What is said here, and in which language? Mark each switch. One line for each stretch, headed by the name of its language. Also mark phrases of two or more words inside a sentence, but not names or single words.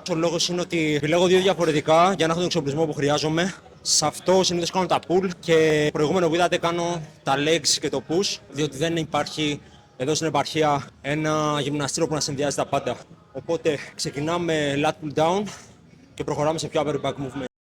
Greek: Ο λόγος είναι ότι επιλέγω δύο διαφορετικά για να έχω τον εξοπλισμό που χρειάζομαι. Σε αυτό συνήθως κάνω τα pull και προηγούμενο που είδατε κάνω τα legs και το push, διότι δεν υπάρχει εδώ στην επαρχία ένα γυμναστήριο που να συνδυάζει τα πάντα. Οπότε ξεκινάμε
English: lat pull down
Greek: και προχωράμε σε πιο
English: upper back movement.